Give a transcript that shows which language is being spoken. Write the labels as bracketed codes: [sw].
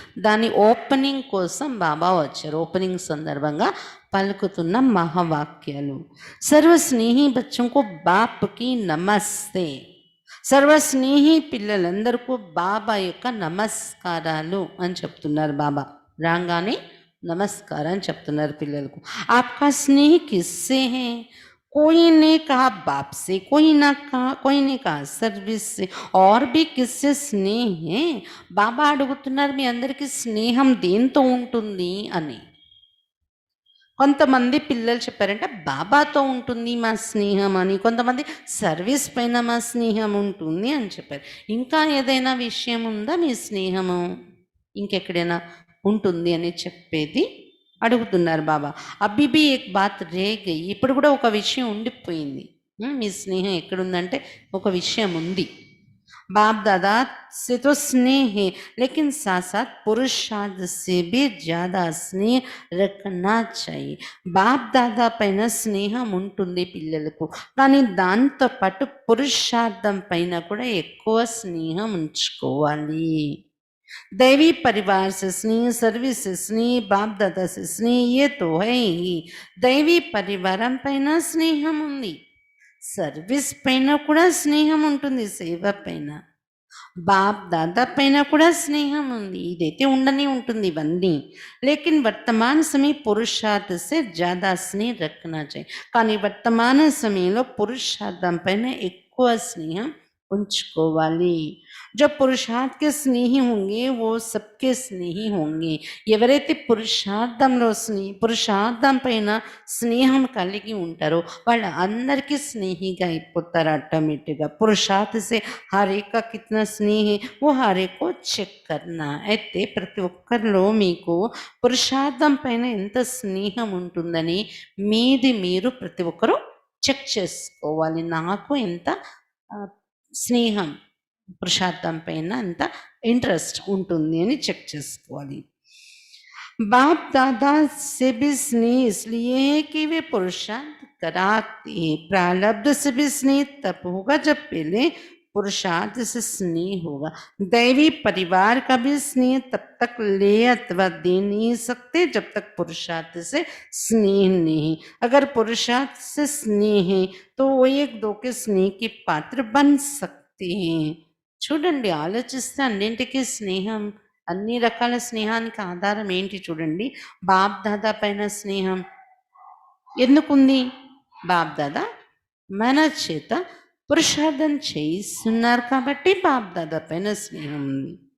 [te] దాని ఓపెనింగ్ కోసం బాబా వచ్చారు. ఓపెనింగ్ సందర్భంగా పలుకుతున్న మహావాక్యాలు. [hi] సర్వస్నేహి బచ్చంకు బాప్కి నమస్తే. [te] సర్వస్నేహి పిల్లలందరికీ బాబా యొక్క నమస్కారాలు అని చెప్తున్నారు బాబా. రాగానే नमस्कार అని చెప్తున్నారు పిల్లలకు. [hi] आपका स्नेह किससे है? कोई ने कहा बाप से, कोई ने कहा सर्विस से, और भी किससे स्नेह है? [te] బాబా అడుగుతున్నారు, మీ అందరికీ స్నేహం దేంతో ఉంటుంది అని. కొంతమంది పిల్లలు చెప్పారంటే బాబాతో ఉంటుంది మా స్నేహం అని, కొంతమంది సర్వీస్ పైన మా స్నేహం ఉంటుంది అని చెప్పారు. ఇంకా ఏదైనా విషయం ఉందా మీ స్నేహము ఇంకెక్కడైనా ఉంటుంది అని చెప్పేది అడుగుతున్నారు బాబా. [hi] అబ్బిబి ఏక్ బాత్ రే గయి, [te] ఇప్పుడు కూడా ఒక విషయం ఉండిపోయింది. మీ స్నేహం ఎక్కడుందంటే ఒక విషయం ఉంది. [hi] बाप दादा से तो स्नेह है, लेकिन साथ साथ पुरुषार्थ से भी ज़्यादा स्नेह रखना चाहिए. [te] బాప్ దాదా పైన స్నేహం ఉంటుంది పిల్లలకు, కానీ దాంతో పాటు పురుషార్థం పైన కూడా ఎక్కువ స్నేహం ఉంచుకోవాలి. [hi] दैवी परिवार से स्नेह, सर्विस से स्नेह, बाप दादा से स्नेह, ये तो है ही. [te] दैवी పరివారం పైన స్నేహం ఉంది, సర్వీస్ పైన కూడా స్నేహం ఉంటుంది, సేవ పైన, బాప్ దాదా పైన కూడా స్నేహం ఉంది. ఇదైతే ఉండనే ఉంటుంది ఇవన్నీ. [hi] లేకిన్ వర్తమాన సమయ పురుషార్థ సే జ్యాదా స్నేహ రఖనా చాయి. [te] కానీ వర్తమాన సమయంలో పురుషార్థం పైన ఎక్కువ స్నేహం ఉంచుకోవాలి. [hi] जो पुरुषार्थ के स्नेही होंगे वो सबके स्नेही होंगे. [te] ఎవరైతే పురుషార్థం పైన స్నేహం కలిగి ఉంటారో వాళ్ళు అందరికీ స్నేహిగా అయిపోతారు ఆటోమేటిక్గా. [hi] పురుషార్థ సే హర్ ఏక్ కా కిतना స్నేహ है वो हर एक को చెక్ करना. [te] అయితే ప్రతి ఒక్కరిలో మీకు పురుషార్థం పైన ఎంత స్నేహం ఉంటుందని మీది మీరు ప్రతి ఒక్కరూ చెక్ చేసుకోవాలి. నాకు ఎంత స్నేహం, పురుషార్థం పైన ఎంత ఇంట్రెస్ట్ ఉంటుంది అని చెక్ చేసుకోవాలి. [hi] बाप दादा से भी स्नेह इसलिए है कि वे पुरुषार्थ कराते हैं. प्रारब्ध से भी स्नेह तब होगा जब पहले पुरुषार्थ से स्नेह होगा. दैवी परिवार का भी स्नेह तब तक ले अथवा दे नहीं सकते जब तक पुरुषार्थ से स्नेह नहीं. अगर पुरुषार्थ से स्नेह है तो वो एक दो के स्नेह के पात्र बन सकते हैं. [te] చూడండి, ఆలోచిస్తే అన్నింటికీ స్నేహం, అన్ని రకాల స్నేహానికి ఆధారం ఏంటి చూడండి. బాప్ దాదా పైన స్నేహం ఎందుకుంది? బాప్ దాదా మన చేత పురుషార్థం చేయిస్తున్నారు కాబట్టి బాప్ దాదా పైన స్నేహం ఉంది.